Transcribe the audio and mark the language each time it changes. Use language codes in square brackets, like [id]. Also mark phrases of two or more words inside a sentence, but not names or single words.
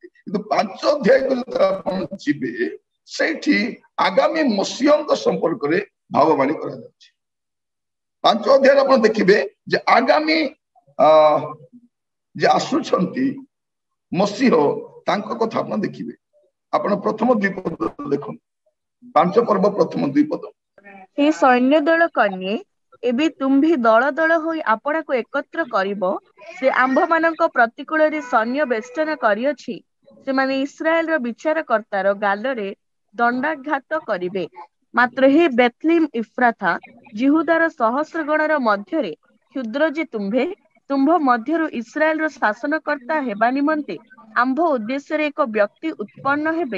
[or] କିନ୍ତୁ 5 ଅଧ୍ୟାୟକୁ ଯେତେବେଳେ ଆପଣ ଯିବେ, ସେଇଠି ଆଗାମୀ ମସିହଙ୍କ ସମ୍ପର୍କରେ ଭାବବାଣୀ କରାଯାଉଛି। 5 ଅଧ୍ୟାୟରେ ଆପଣ ଦେଖିବେ ଯେ ଆଗାମୀ ଯେ ଆସୁଛନ୍ତି ମସିହ, ତାଙ୍କ କଥା ଆପଣ ଦେଖିବେ। ଆପଣ ପ୍ରଥମ 2 ପଦ ଦେଖନ୍ତୁ, 5 ପର୍ବ ପ୍ରଥମ 2 ପଦ। ହେ ସୈନ୍ୟ ଦଳ କନ୍ୟେ, ଏବେ ତୁମ୍ଭେ ଦଳ ଦଳ ହୋଇ ଆପଣାକୁ ଏକତ୍ର କରିବ। ସେ ଆମ୍ଭମାନଙ୍କ ପ୍ରତିକୂଳରେ ସୈନ୍ୟ ବେଷ୍ଟନ କରିଅଛି। ସେମାନେ ଇସ୍ରାଏଲର ବିଚାରକର୍ତ୍ତାର ଗାଲରେ ଦଣ୍ଡାଘାତ କରିବେ। ମାତ୍ର ହେ ବେଥଲିମ୍ ଇଫ୍ରାଥା, ଜିହୁଦାର ସହସ୍ର ଗଣର ମଧ୍ୟରେ କ୍ଷୁଦ୍ର ଯେ ତୁମ୍ଭେ, ତୁମ୍ଭ ମଧ୍ୟରୁ ଇସ୍ରାଏଲର ଶାସନକର୍ତ୍ତା ହେବା ନିମନ୍ତେ ଆମ୍ଭ ଉଦ୍ଦେଶ୍ୟରେ ଏକ ବ୍ୟକ୍ତି ଉତ୍ପନ୍ନ ହେବେ।